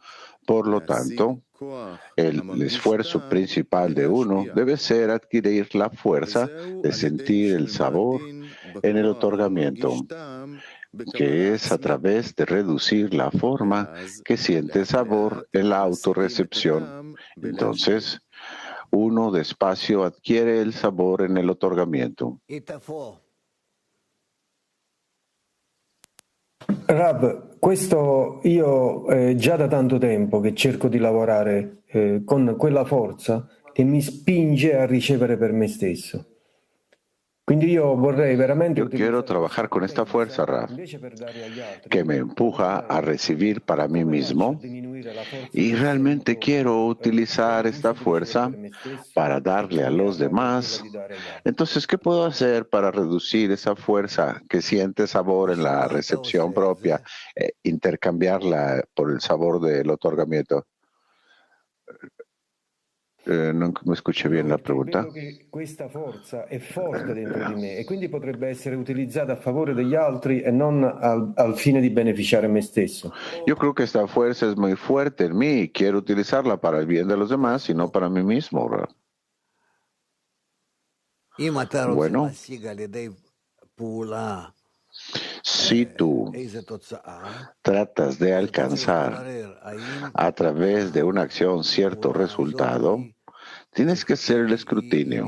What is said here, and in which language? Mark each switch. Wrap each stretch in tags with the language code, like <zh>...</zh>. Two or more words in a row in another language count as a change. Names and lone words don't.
<es>Por lo tanto, el esfuerzo principal de uno debe ser adquirir la fuerza de sentir el sabor en el otorgamiento, que es a través de reducir la forma que siente sabor en la autorrecepción. Entonces, uno despacio adquiere el sabor en el otorgamiento.</es> <it>Rav, questo io già da tanto tempo che cerco di lavorare con quella forza che mi spinge a ricevere per me stesso. Quindi io vorrei veramente</it> <es>Yo quiero trabajar con esta fuerza, Rav, que me empuja a recibir para mí mismo, y realmente quiero utilizar esta fuerza para darle a los demás. Entonces, ¿qué puedo hacer para reducir esa fuerza que siente sabor en la recepción propia, intercambiarla por el sabor del otorgamiento? Non mi escuché bien la pregunta.</es> <it>Vedo che questa forza è forte dentro di me e quindi potrebbe essere utilizzata a favore degli altri e non al fine di beneficiare me stesso.</it> <es>Yo creo que esta fuerza es muy fuerte en mí y quiero utilizarla para el bien de los demás y no para mí mismo. Bueno, si tú tratas de alcanzar a través de una acción cierto resultado, tienes que hacer el escrutinio.</es>